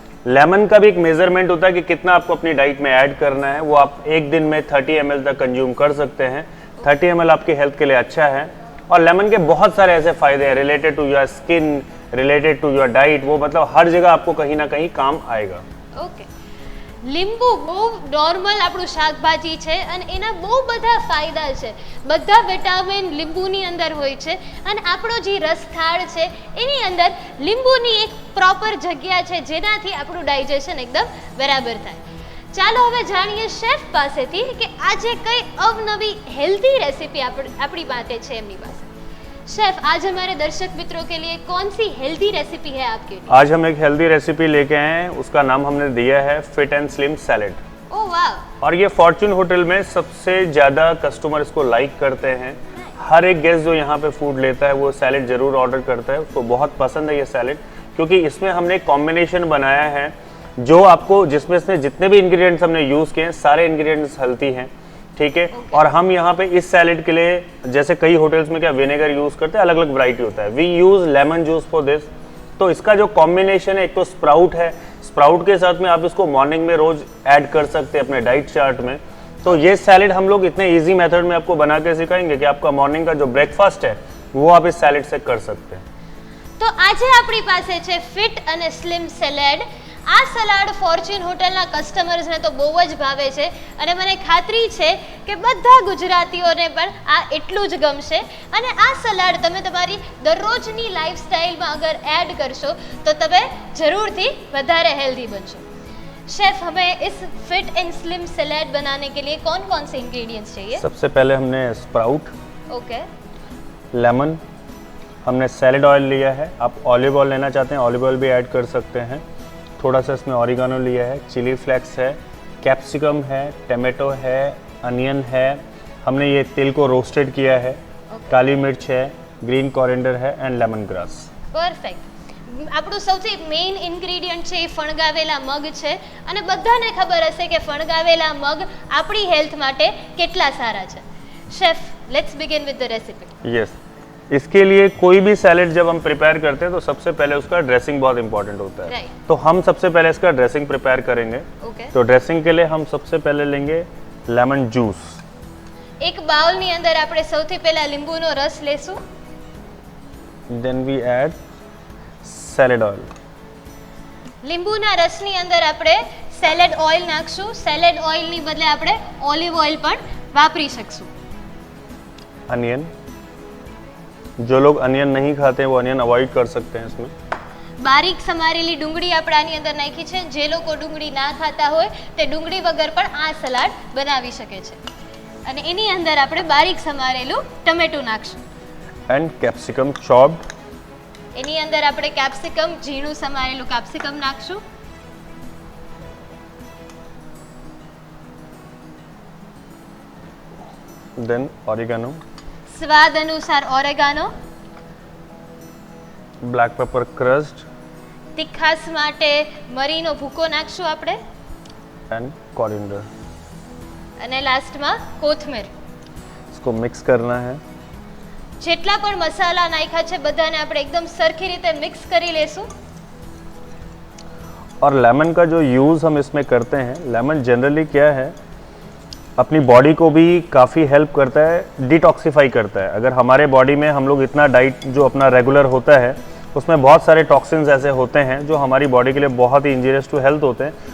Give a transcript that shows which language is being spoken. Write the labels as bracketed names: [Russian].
[Hindi] Lemon का भी एक मेजरमेंट होता है कि कितना आपको अपनी डाइट में ऐड करना है, वो आप एक दिन में 30 ml तक कंज्यूम कर सकते हैं। 30 ml आपकी हेल्थ के लिए अच्छा है। और लेमन के बहुत सारे ऐसे फायदे हैं [English] related to your skin, related to your diet, [Hindi] वो मतलब हर जगह आपको कहीं ना कहीं काम आएगा। [Gujarati] ओके, લીંબુ બહુ નોર્મલ આપણું શાકભાજી છે અને એના બહુ બધા ફાયદા છે, બધા વિટામિન લીંબુની અંદર હોય છે અને આપણો જે રસથાળ છે એની અંદર લીંબુની એક પ્રોપર જગ્યા છે જેનાથી આપણું डाइजेशन एकदम બરાબર થાય। ચાલો હવે જાણીએ શેફ પાસેથી કે આજે કઈ અવનવી હેલ્ધી રેસિપી આપણી પાસે છે એમની પાસે। [Hindi] शेफ, आज हमारे दर्शक मित्रों के लिए कौन सी हेल्दी रेसिपी है आपके लिए? आज हम एक हेल्दी रेसिपी लेके आए हैं, उसका नाम हमने दिया है फिट एंड स्लिम सैलेड। ओह वाह! और ये फॉर्च्यून होटल में सबसे ज़्यादा कस्टमर इसको लाइक करते हैं। हर एक गेस्ट जो यहाँ पे फूड लेता है वो सैलेड ज़रूर ऑर्डर करता है, उसको बहुत पसंद है ये सैलेड, क्योंकि इसमें हमने एक कॉम्बिनेशन बनाया है जो आपको, जिसमें से जितने भी इंग्रेडिएंट्स हमने यूज़ किए हैं सारे इंग्रेडिएंट्स हेल्थी हैं, ठीक है। और हम यहाँ पे इस सैलेड के लिए, जैसे कई होटल्स में क्या विनेगर यूज़ करते हैं, अलग अलग वैरायटी होता है, [English] We use lemon juice for this. [Hindi] तो इसका जो कॉम्बिनेशन है, एक तो स्प्राउट है, स्प्राउट के साथ में आप इसको मॉर्निंग में रोज ऐड कर सकते हैं अपने डाइट चार्ट में। तो ये सैलेड हम लोग इतने ईजी मेथड में आपको बना के सिखाएंगे कि आपका मॉर्निंग का जो ब्रेकफास्ट है वो आप इस सैलेड से कर सकते हैं। [Gujarati] तो आज अपनी पासे छे फिट अने स्लिम सैलेड। आ सलाड फॉर्च्यून होटलना कस्टमर्सने तो बહુ જ ભાવે છે અને મને ખાતરી છે કે બધા ગુજરાતીઓને પણ આ એટલું જ ગમશે અને આ સલાડ તમે તમારી દરરોજની લાઈફસ્ટાઈલમાં અગર એડ કરશો તો તમે જરૂરથી વધારે હેલ્ધી બનશો। [Hindi] शेफ, हमें इस फिट एंड स्लिम सैलेड बनाने के लिए कौन कौन से इंग्रेडिएंट्स चाहिए? सबसे पहले हमने स्प्राउट, ओके, लेमन, हमने सैलेड ऑयल लिया है, आप ऑलिव ऑयल लेना चाहते हैं ऑलिव ऑयल भी ऐड कर सकते हैं। थोड़ा सा इसमें ऑरिगानो लिया है, चिली फ्लेक्स है, कैप्सिकम है, टमाटो है, अनियन है, हमने ये तिल को रोस्टेड किया है, काली मिर्च है, ग्रीन कोरिएंडर है एंड लेमन ग्रास। परफेक्ट। [Gujarati] આપણું સૌથી મેઇન ઇન્ગ્રેડિયન્ટ છે એ ફણગાવેલા મગ છે અને બધાને ખબર હશે કે ફણગાવેલા મગ આપણી હેલ્થ માટે કેટલા સારા છે। [Hindi] Chef, [English] Let's begin with the recipe. [Hindi] Yes, इसके लिए कोई भी सैलेड जब हम प्रिपेयर करते हैं तो सबसे पहले उसका ड्रेसिंग बहुत इंपॉर्टेंट होता है। तो हम सबसे पहले इसका ड्रेसिंग प्रिपेयर करेंगे। तो ड्रेसिंग के लिए हम सबसे पहले लेंगे लेमन जूस। [Gujarati] એક બાઉલની અંદર આપણે સૌથી પહેલા લીંબુનો રસ લેશું. [English] Then we add salad oil. [Gujarati] લીંબુના રસની અંદર આપણે સેલેડ ઓઇલ નાખશું. સેલેડ ઓઇલની બદલે આપણે ઓલિવ ઓઇલ પણ વાપરી શકશું. [Hindi] अनियन, जो लोग अनियन नहीं खाते हैं वो अनियन अवॉइड कर सकते हैं इसमें. [Gujarati] બારીક સમારેલી ડુંગળી આપણે આની અંદર નાખી છે. જે લોકો ડુંગળી ના ખાતા હોય તે ડુંગળી વગર પણ આ સલાડ બનાવી શકે છે. અને એની અંદર આપણે બારીક સમારેલું ટમેટું નાખશું. [English] And capsicum chopped. [Gujarati] એની અંદર આપણે કેપ્સિકમ, ઝીણું સમારેલું કેપ્સિકમ નાખશું. [English] Then oregano. [Gujarati] સ્વાદ અનુસાર ઓરેગાનો. [English] Black pepper crushed. [Gujarati] તીખાસ માટે મરીનો ભૂકો નાખશું આપણે. [English] And coriander. [Gujarati] અને લાસ્ટમાં કોથમીર. [Hindi] इसको मिक्स करना है. [Gujarati] જેટલા પણ મસાલા નાખ્યા છે બધાને આપણે એકદમ સરખી રીતે મિક્સ કરી લેશું. [Hindi] और लेमन का जो यूज़ हम इसमें करते हैं, लेमन जनरली क्या है, अपनी बॉडी को भी काफ़ी हेल्प करता है, डिटॉक्सिफाई करता है. अगर हमारे बॉडी में हम लोग इतना डाइट जो अपना रेगुलर होता है उसमें बहुत सारे टॉक्सिन्स ऐसे होते हैं जो हमारी बॉडी के लिए बहुत ही [English] injurious to health [Hindi] होते हैं.